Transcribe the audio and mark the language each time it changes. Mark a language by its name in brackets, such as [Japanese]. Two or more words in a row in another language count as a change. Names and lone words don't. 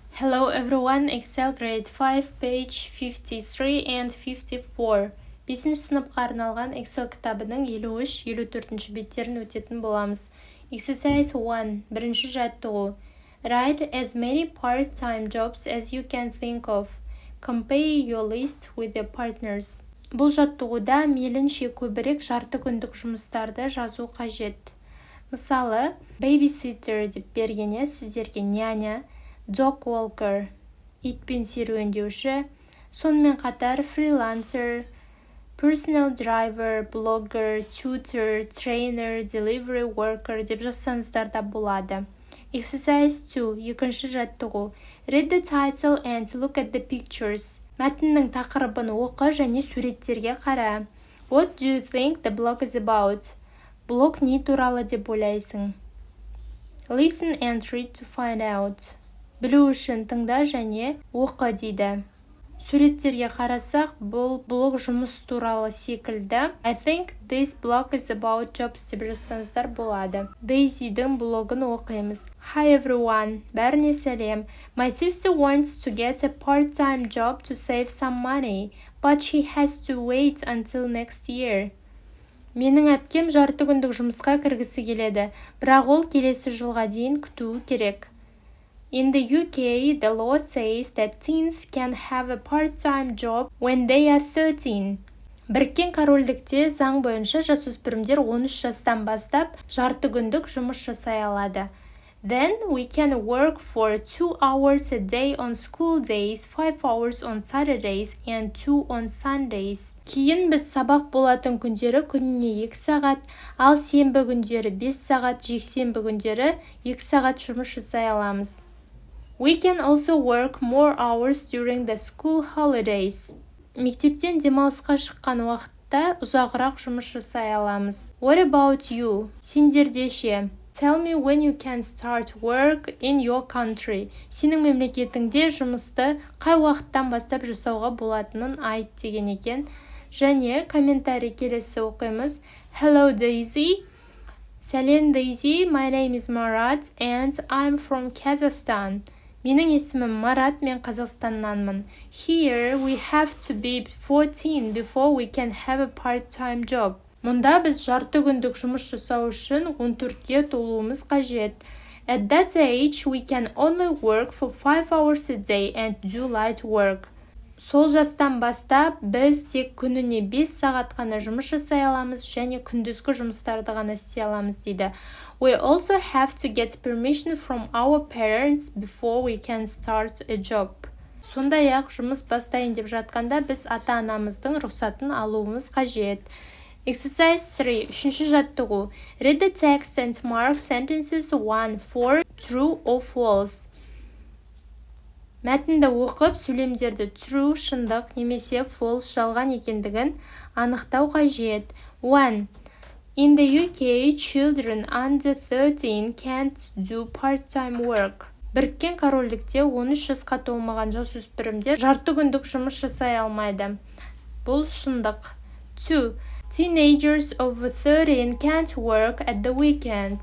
[English] Hello everyone, Excel grade 5, page 53 and 54. [Kazakh] 5-ші сыныпқа арналған Excel кітабының 53-54 беттерін өтетін боламыз. [English] Exercise 1. [Kazakh] Бірінші жаттығу. [English] Write as many part-time jobs as you can think of. Compare your list with your partners. [Kazakh] Бұл жаттығуда мейлінше көбірек жарты күндік жұмыстарды жазу қажет. Мысалы, babysitter деп бергенде сіздерге няня, [English] dog walker, [Kazakh] итпен серуендеуші, сонымен қатар [English] freelancer, personal driver, blogger, tutor, trainer, delivery worker [Kazakh] деп жазсаңыздар да болады. [English] Exercise 2. [Kazakh] Екінші жаттығу. [English] Read the title and look at the pictures. [Kazakh] Мәтіннің тақырыбын оқы және суреттерге қара. [English] What do you think the blog is about? [Kazakh] Блог не туралы деп ойлайсың? [English] Listen and read to find out. [Kazakh] Білу үшін тыңда және оқы дейді. Суреттерге қарасақ, бұл блог жұмыс туралы секілді. [English] I think this blog is about jobs [Kazakh] деп жазсаңыздар болады. Дейзидің блогын оқимыз. [English] Hi everyone, [Kazakh] бәріне сәлем. [English] My sister wants to get a part-time job to save some money, but she has to wait until next year. [Kazakh] Менің әпкем жарты күндік жұмысқа кіргісі келеді, бірақ ол келесі жылға дейін күтуі керек. [English] In the UK, the law says that teens can have a part-time job when they are 13. [Kazakh] Біріккен корольдікте заң бойынша жасөспірімдер 13 жастан бастап жарты күндік жұмыс жасай алады. [English] Then we can work for 2 hours a day on school days, 5 hours on Saturdays and 2 on Sundays. [Kazakh] Кейін біз сабақ болатын күндері күніне 2 сағат, ал сенбі күндері 5 сағат, жексенбі күндері 2 сағат жұмыс жасай аламыз. [English] We can also work more hours during the school holidays. [Kazakh] Мектептен демалысқа шыққан уақытта ұзағырақ жұмыс жасай аламыз. [English] What about you? [Kazakh] Сендерде ше? [English] Tell me when you can start work in your country. [Kazakh] Сенің мемлекетіңде жұмысты қай уақыттан бастап жасауға болатынын айт деген екен. Және комментарий келесі оқимыз. [English] Hello Daisy. [Kazakh] Сәлем Daisy, [English] my name is Marat and I'm from Kazakhstan. [Kazakh] Менің есімім Марат, мен Қазақстаннанмын. [English] Here we have to be 14 before we can have a part-time job. [Kazakh] Мұнда біз жарты күндік жұмыс жасау үшін 14-ке толуымыз қажет. [English] At that age, we can only work for 5 hours a day and do light work. [Kazakh] Сол жастан бастап біз тек күніне 5 сағат қана жұмыс жасай аламыз және күндізгі жұмыстарды ғана істей аламыз дейді. [English] We also have to get permission from our parents before we can start a job. [Kazakh] Сондай-ақ жұмыс бастайын деп жатқанда біз ата-анамыздың рұқсатын алуымыз қажет. [English] Exercise 3. [Kazakh] Үшінші жаттығу. [English] Read the text and mark sentences 1, 4, true or false. [Kazakh] Мәтінді оқып, сөйлемдерді true, шындық, немесе false, жалған екендігін анықтау қажет. 1. [English] In the UK, children under 13 can't do part-time work. [Kazakh] Біріккен корольдікте 13 жасқа толмаған жасөспірімдер жарты күндік жұмыс жасай алмайды. Бұл шындық. 2. [English] Teenagers over 13 can't work at the weekend.